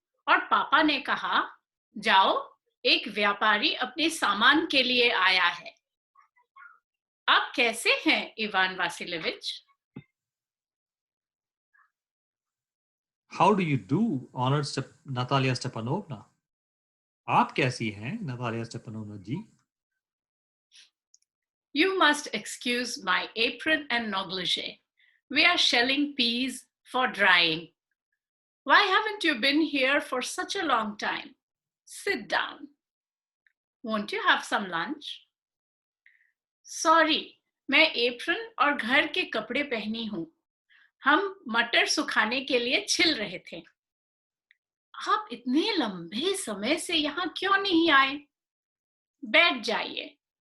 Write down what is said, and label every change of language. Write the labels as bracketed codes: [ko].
[hi] और पापा ने कहा, जाओ, एक व्यापारी अपने सामान के लिए आया है। आप कैसे हैं, Ivan वासिलेविच? [en] How do you do, honored Natalia Stepanovna? [hi] आप कैसी हैं, Natalia Stepanovna ji? [en] You must excuse my apron and negligee. We are shelling peas for drying. Why haven't you been here for such a long time? Sit down. Won't you have some lunch? [hi] Sorry, मैं apron और घर के कपड़े पहनी हूं। हम मटर सुखाने के लिए छिल रहे थे। आप इतने लंबे समय से यहाँ क्यों नहीं आए? बैठ जाइए।